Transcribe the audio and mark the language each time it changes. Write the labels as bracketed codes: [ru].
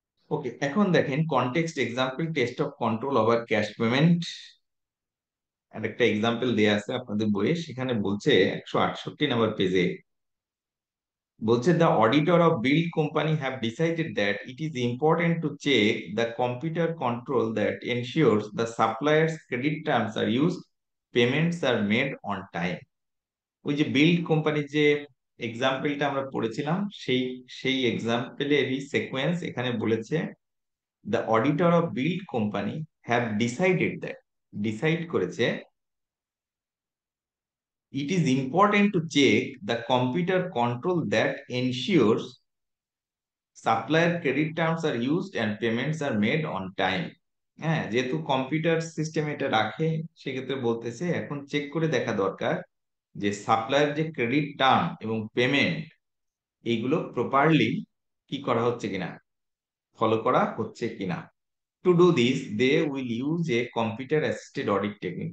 [en] okay, [bn] এখন দেখেন [en] Context example test of control over cash payment. [bn] একটা এক্সাম্পল দেয়া আছে আপনাদের বইয়ে, সেখানে বলছে 168 নম্বর পেজে বলছে [en] the auditor of build company have decided that it is important to check the computer control that ensures the supplier's credit terms are used, payments are made on time. [bn] ওই যে বিল্ড কোম্পানির যে এক্সাম্পলটা আমরা পড়েছিলাম সেই সেই এক্সাম্পলেরই সিকোয়েন্স এখানে বলেছে [en] the auditor of build company have decided that, [bn] decide করেছে [en] it is important to check the computer control that ensures supplier credit terms are used and payments are made on time. [bn] হ্যাঁ, যেহেতু computer system এটা রাখে সেক্ষেত্রে বলতেছে এখন check করে দেখা দরকার যে সাপ্লায়ার যে ক্রেডিট টার্ম এবং পেমেন্ট এইগুলো প্রপারলি কি করা হচ্ছে কিনা, ফলো করা হচ্ছে কিনা। [en] To do this they will use a computer assisted audit technique.